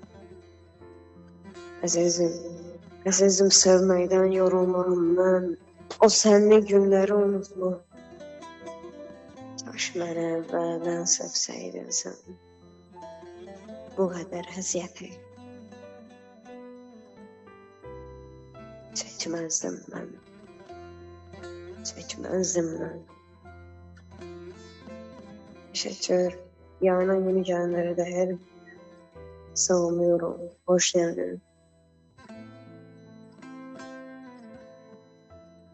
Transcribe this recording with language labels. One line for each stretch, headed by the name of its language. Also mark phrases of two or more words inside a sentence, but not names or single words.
Azerbaijani: Əzizim sevməkdən yorulmuram mən. O sənli günləri unutma. Kaş mənə əvvəldən sevsəydin sən. Bu qədər əziyyəti çəkməzdim mən.
Turkish: Teşekkür. Yarına yeni gelenlere de her savunuyorum. Hoş geldin.